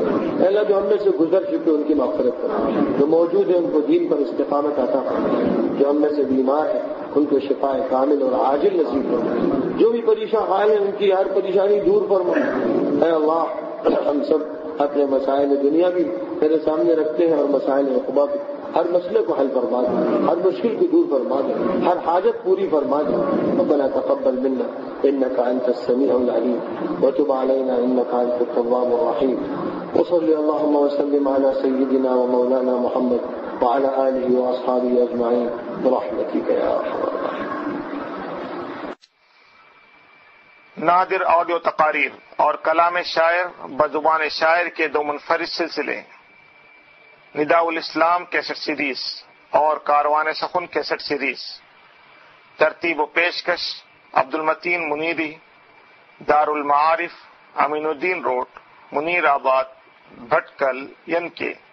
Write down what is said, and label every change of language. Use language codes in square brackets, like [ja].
[ur] اے اللہ جو ہم میں سے گزر چکے ان کی مغفرت فرما، جو موجود ہیں ان کو دین پر استقامت عطا فرما، جو ہم میں سے بیمار ہیں ان کو شفاء کامل اور عاجل نصیب فرما، جو بھی پریشان حال ہیں ان کی ہر پریشانی دور فرما. اے اللہ ہم سب اپنے مسائل دنیا بھی میرے سامنے رکھتے ہیں اور مسائل عقبہ بھی، ہر مسئلے کو حل فرما دے، ہر مشکل کو دور فرما دے، ہر حاجت پوری فرما دے. [ar] ربنا تقبل منا انك انت السميع العليم وتب علينا انك انت التواب الرحيم. وصل اللهم وسلم على سيدنا ومولانا محمد وعلى اله واصحابه اجمعين برحمتك يا ارحم الراحمين. [ur] نادر آڈیو تقاریر اور کلام شاعر بزبان شاعر کے دو منفرد سلسلے، نداء الاسلام کیسٹ سیریز اور کاروان سخن کیسٹ سیریز. ترتیب و پیشکش عبد المتین منیری، دار المعارف امین الدین روڈ، منیر آباد، بھٹکل ین-کے.